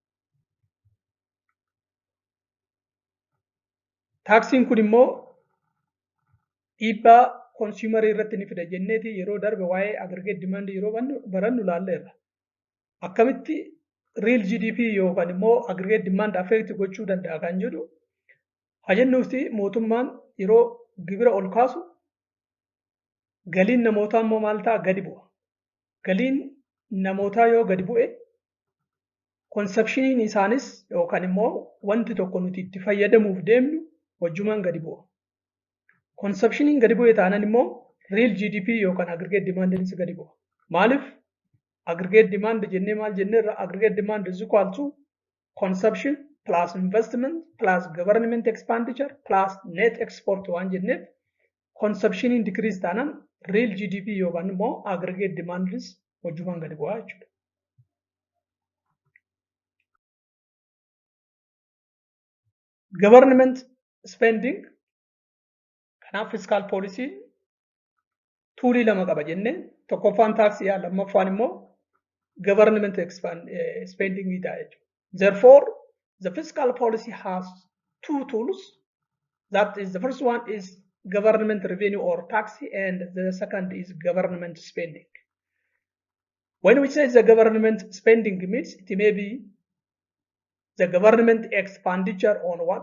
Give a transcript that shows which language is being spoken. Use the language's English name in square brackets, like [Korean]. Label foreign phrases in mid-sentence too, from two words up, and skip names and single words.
[Oromo] Taaksiin kun immoo dhiibbaa konsuumarii irratti ni fida jenneeti yeroo darbe waa'ee [English] aggregate demand [Oromo] yeroo barannu ilaalleerra. Akkamitti [English] real GDP [Oromo] yookaan immoo [English] aggregate demand affect [Oromo] gochuu danda'a kan jedhu hajennuuti mootummaan yeroo gibira ol kaasu galiin namootaa immoo maal ta'a gadi bu'a. Galiin namootaa yoo gadi bu'e konsepshiniin isaanis yookaan immoo wanti tokko nuti itti fayyadamuuf deemnu wajjumaan gadi bu'a. Konsepshiniin gadi bu'e taanaan immoo [English] real GDP [Oromo] yookaan [English] aggregate demandiinis [Oromo] gadi bu'a. Maaliif? [English] Aggregate demand [Oromo] jennee maal jenneerra [English] aggregate demand is equal to consumption plus investment plus government expenditure plus net export [Oromo] waan jenneef [English] consumption decrease [Oromo] taanaan [English] real GDP [Oromo] yookaan immoo [English] aggregate demand [Oromo] wajjumaan gadi bu'aa jechuudha. [English] Government spending [Oromo] kanaaf [English] fiskaal poolisii [Oromo] tuulii lama qaba jennee tokkoffaan taaksii lammaffaan immoo [English] government spending Therefore, the fiscal policy has two tools. That is, the first one is government revenue or tax, and the second is government spending. When we say the government spending means it may be the government expenditure on what?